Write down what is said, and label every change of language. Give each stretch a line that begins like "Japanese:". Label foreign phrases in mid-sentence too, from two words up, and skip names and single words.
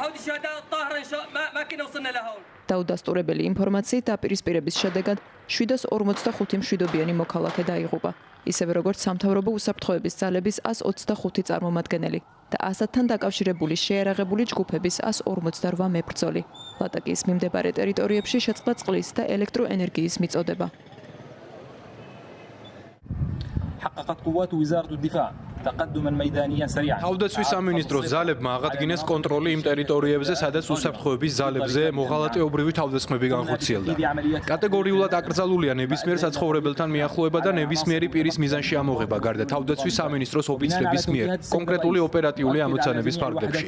Georgian: დაუდასტურებელი ინფორმაციით დაპირისპირების შედეგად 745 მშვიდობიანი მოქალაქე დაიღუპა, ისევე როგორც სამთავრობო უსაფრთხოების ძალების 125 წარმომადგენელი და ასადთან დაკავშირებული შეიარაღებული ჯგუფების 158 მებრძოლი. ლატაკიის მიმდებარე ტერიტორიებში შეწყდა წყლის და ელექტროენერგიის მიწოდება.
Arabic: حققت قوات وزارة الدفاع تقدما ميدانيا سريعا.
Georgian: თავდაცვის სამინისტროს ძალებმა აღადგინეს კონტროლი იმ ტერიტორიებზე, სადაც უსაფრთხოების ძალებზე მოღალატეობრივი თავდასხმები განხორციელდა. კატეგორიულად აკრძალულია ნებისმიერ საცხოვრებელთან მიახლოება და ნებისმიერი პირის მიზანში ამოღება, გარდა თავდაცვის სამინისტროს ოფიცრების მიერ კონკრეტული ოპერატიული ამოცანების ფარგლებში.